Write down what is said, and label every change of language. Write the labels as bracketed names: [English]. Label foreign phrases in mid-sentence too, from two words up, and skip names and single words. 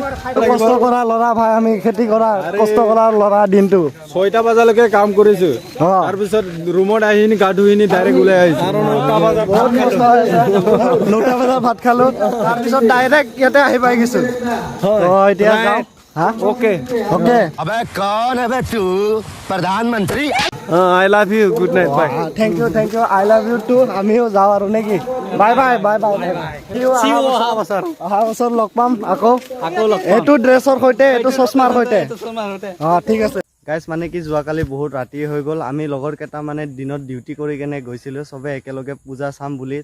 [Assamese] কষ্ট কৰা ল'ৰা ভাই, আমি খেতি কৰা কষ্ট কৰা ল'ৰা। দিনটো 6টা বজালৈকে কাম কৰিছোঁ, তাৰপিছত ৰুমত আহি গা ধুই ডাইৰেক্ট ওলাই আহিছোঁ। 9টা বজাত ভাত খালোঁ, তাৰপিছত ডাইৰেক্ট ইয়াতে আহি পাই গৈছোঁ। এতিয়া যাওঁ। ओके [Hindi] अबे कौन है बे तू? प्रधानमंत्री। [English] I love you. Good night. Bye. Thank you. I love you too. [Assamese] আমিও যাওঁ আৰু নেকি? বাই বাই। অহা বছৰ লগ পাম আকৌ এইটো ড্ৰেছৰ সৈতে, এইটো চশমাৰ সৈতে। ঠিক আছে গাইজ। মানে কি যোৱাকালি বহুত ৰাতি হৈ গ'ল। আমি লগৰ কেইটা মানে দিনত ডিউটি কৰি কেনে গৈছিলোঁ চবে একেলগে পূজা চাম বুলি।